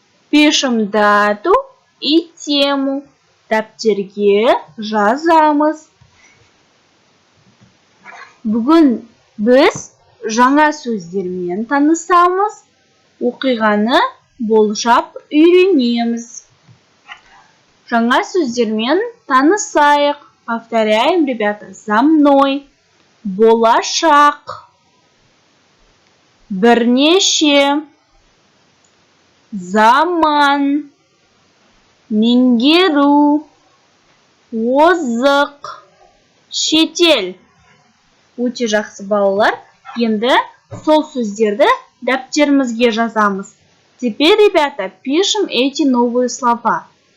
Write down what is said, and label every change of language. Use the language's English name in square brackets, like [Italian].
[Russian] Пишем дату и тему. [Kazakh] Дәптерге жазамыз. Бүгін біз жаңа сөздермен танысамыз. Оқиғаны болжап үйренеміз. Жаңа сөздермен танысайық. [Russian] Повторяем, ребята, за мной. [Kazakh] Болашақ. Бірнеше. Заман. Меңгеру. Озық. Шетел. Өте жақсы, балалар. Енді сол сөздерді дәптерімізге жазамыз. [Russian] Теперь, ребята, пишем эти новые слова.